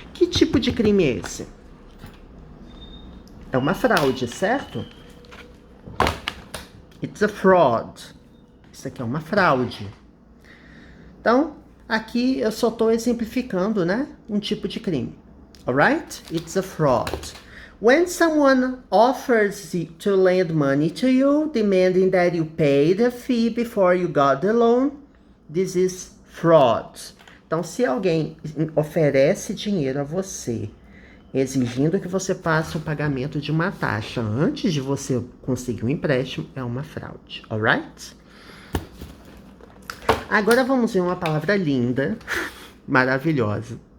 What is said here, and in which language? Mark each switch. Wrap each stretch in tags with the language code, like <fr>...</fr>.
<pt>Que tipo de crime é esse? É uma fraude, certo?</pt> <en>It's a fraud.</en> <pt>Isso aqui é uma fraude. Então, aqui eu só estou exemplificando, né? Um tipo de crime. Alright?</pt> <en>It's a fraud. When someone offers to lend money to you, demanding that you pay the fee before you got the loan, this is fraud.</en> <pt>Então, se alguém oferece dinheiro a você, exigindo que você passe o pagamento de uma taxa antes de você conseguir um empréstimo, é uma fraude. Alright? Agora vamos ver uma palavra linda, maravilhosa.</pt>